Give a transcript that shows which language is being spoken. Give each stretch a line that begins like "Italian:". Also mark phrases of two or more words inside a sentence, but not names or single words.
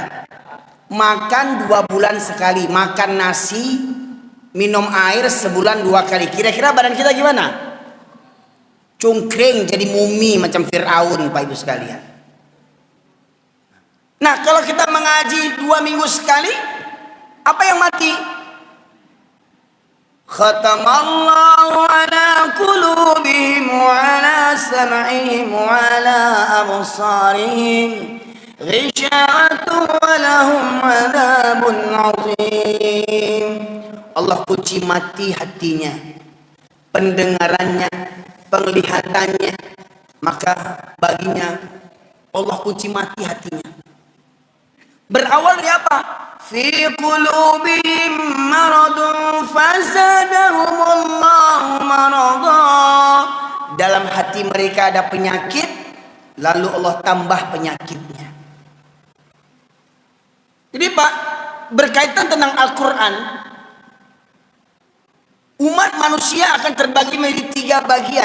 Indonesian: Makan 2 bulan sekali, makan nasi, minum air sebulan 2 kali. Kira-kira badan kita gimana? Cungkring jadi mumi macam Fir'aun Pak Ibu sekalian. Nah kalau kita mengaji 2 minggu sekali, apa yang mati?
Arabic: ختم الله على قلوبهم وعلى سمعهم وعلى أبصارهم غشاوة ولهم عذاب عظيم.
Indonesian: Allah kunci mati hatinya, pendengarannya, penglihatannya, maka baginya Allah kunci mati hatinya. Berawal dari apa?
Arabic: في قلوبهم مرض فزادهم الله مرضا.
Indonesian: Dalam hati mereka ada penyakit, lalu Allah tambah penyakitnya. Jadi Pak, berkaitan tentang Al-Quran, umat manusia akan terbagi menjadi 3 bagian.